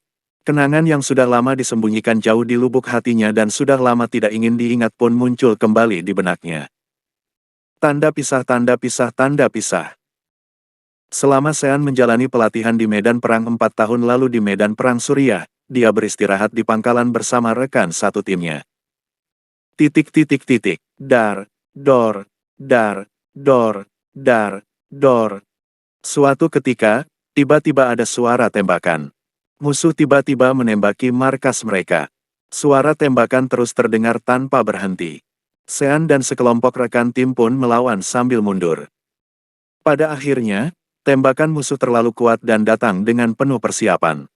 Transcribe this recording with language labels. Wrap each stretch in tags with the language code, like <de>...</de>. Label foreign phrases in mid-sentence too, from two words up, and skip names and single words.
<id>Kenangan yang sudah lama disembunyikan jauh di lubuk hatinya dan sudah lama tidak ingin diingat pun muncul kembali di benaknya. Tanda pisah, tanda pisah, tanda pisah. Selama Sean menjalani pelatihan di medan perang 4 tahun lalu di medan perang Suriah, dia beristirahat di pangkalan bersama rekan satu timnya. Dar, dor, dar, dor, dar, dor. Suatu ketika, tiba-tiba ada suara tembakan. Musuh tiba-tiba menembaki markas mereka. Suara tembakan terus terdengar tanpa berhenti. Sean dan sekelompok rekan tim pun melawan sambil mundur. Pada akhirnya, tembakan musuh terlalu kuat dan datang dengan penuh persiapan.</id>